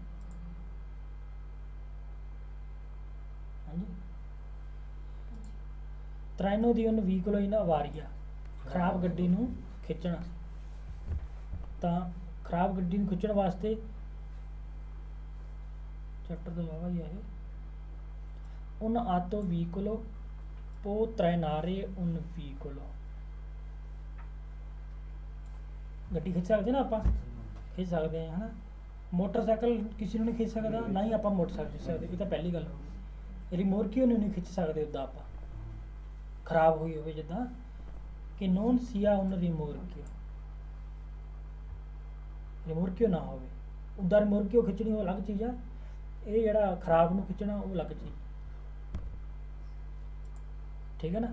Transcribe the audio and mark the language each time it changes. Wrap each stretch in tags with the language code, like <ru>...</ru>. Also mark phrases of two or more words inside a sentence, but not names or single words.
<pa>ਹਾਂਜੀ</pa> <it>traino di un veicolo in avaria</it> <pa>ਖਰਾਬ ਗੱਡੀ ਨੂੰ ਖਿੱਚਣਾ, ਤਾਂ ਖਰਾਬ ਗੱਡੀ ਨੂੰ ਖਿੱਚਣ ਵਾਸਤੇ ਚੈਪਟਰ ਦਾ ਵਾਵਾ ਹੀ ਹੈ ਇਹ</pa> <it>un auto veicolo può trainare un veicolo</it> <pa>ਗੱਡੀ ਖਿੱਚ ਸਕਦੇ ਨਾ ਆਪਾਂ, ਖਿੱਚ ਸਕਦੇ ਹਾਂ ਹਨਾ। ਮੋਟਰਸਾਈਕਲ ਕਿਸੇ ਨੂੰ ਨਹੀਂ ਖਿੱਚ ਸਕਦਾ, ਨਾ ਹੀ ਆਪਾਂ ਮੋਟਰਸਾਈਕਲ ਖਿੱਚ ਸਕਦੇ, ਇਹ ਤਾਂ ਪਹਿਲੀ ਗੱਲ ਹੋ ਗਈ। ਰਿਮੋਰਕੀਓ ਨੂੰ ਨਹੀਂ ਖਿੱਚ ਸਕਦੇ ਉੱਦਾਂ ਆਪਾਂ, ਖਰਾਬ ਹੋਈ ਹੋਵੇ ਜਿੱਦਾਂ ਕਿ</pa> <it>non sia un rimorchio</it> <pa>ਨਾ ਹੋਵੇ ਉੱਦਾਂ ਰਿਮੋਰਕੀਓ ਖਿੱਚਣੀ ਉਹ ਅਲੱਗ ਚੀਜ਼ ਆ, ਇਹ ਜਿਹੜਾ ਖਰਾਬ ਨੂੰ ਖਿੱਚਣਾ ਉਹ ਅਲੱਗ ਚੀਜ਼, ਠੀਕ ਹੈ ਨਾ।</pa>